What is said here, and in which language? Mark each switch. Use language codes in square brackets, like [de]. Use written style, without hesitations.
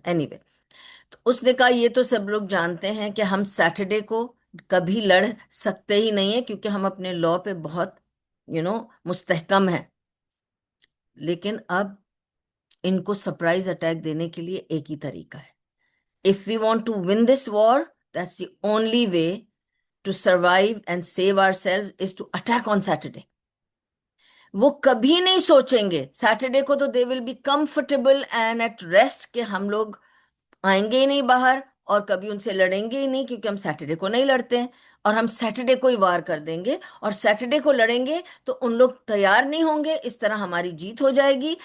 [ur] Any way, تو اس نے کہا یہ تو سب لوگ جانتے ہیں کہ ہم سیٹرڈے کو کبھی لڑ سکتے ہی نہیں ہیں، کیونکہ ہم اپنے لا پہ بہت مستحکم ہیں. لیکن اب ان کو سرپرائز اٹیک دینے کے لیے ایک ہی طریقہ ہے. [en] If we want to win this war, that's the only way to survive and save ourselves is to attack on Saturday. [ur] وہ کبھی نہیں سوچیں گے سیٹرڈے کو، تو [en] they will be comfortable and at rest [ur] کہ ہم لوگ آئیں گے ہی نہیں باہر اور کبھی ان سے لڑیں گے ہی نہیں، کیونکہ ہم سیٹرڈے کو نہیں لڑتے ہیں، اور ہم سیٹرڈے کو ہی وار کر دیں گے. اور سیٹرڈے کو لڑیں گے تو ان لوگ تیار نہیں ہوں گے، اس طرح ہماری جیت ہو جائے گی.